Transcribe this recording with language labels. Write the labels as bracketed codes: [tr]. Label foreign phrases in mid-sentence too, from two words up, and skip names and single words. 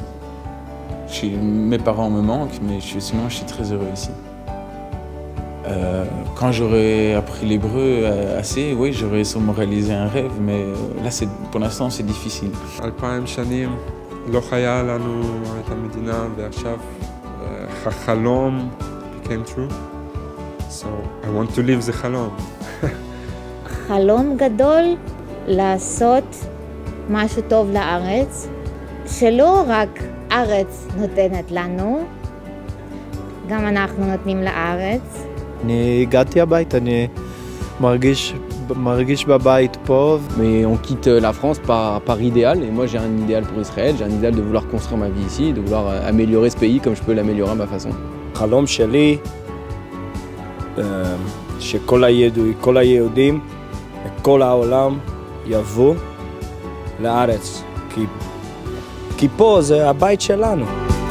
[fr] Mes parents me manquent, mais sinon je suis très heureux ici. Quand j'aurai appris l'hébreu assez, oui, j'aurais sûrement réalisé un rêve, mais là, pour l'instant, c'est difficile. [he] 2000 שנים לא חיה לנו את המדינה, ועכשיו החלום [en] became true. So I want to live [he] זה חלום. חלום גדול לעשות משהו טוב לארץ, שלא רק ארץ נותנת לנו, גם אנחנו נותנים לארץ. אני הגעתי הביתה, אני מרגיש בבית פה. [fr] Mais on quitte la France par idéal, et moi j'ai un idéal pour Israël, j'ai un idéal de vouloir construire ma vie ici, de vouloir améliorer ce pays comme je peux l'améliorer à ma façon. [he] החלום שלי, שכל היהודים, כל העולם יבואו לארץ, כי פה זה הבית שלנו.